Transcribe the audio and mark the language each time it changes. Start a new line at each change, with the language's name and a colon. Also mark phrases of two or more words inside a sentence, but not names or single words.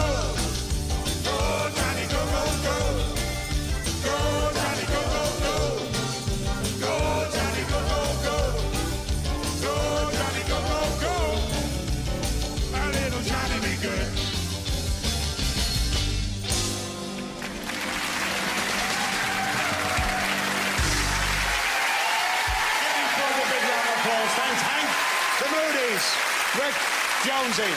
English: Go, Johnny, go, go, go. Go, Johnny, go, go, go. Go, Johnny, go, go, go. Go, Johnny, go, go, go. My little Johnny be good. Give him for the big round of applause. Thanks, Hank. The Moody's. Rick Jonesy.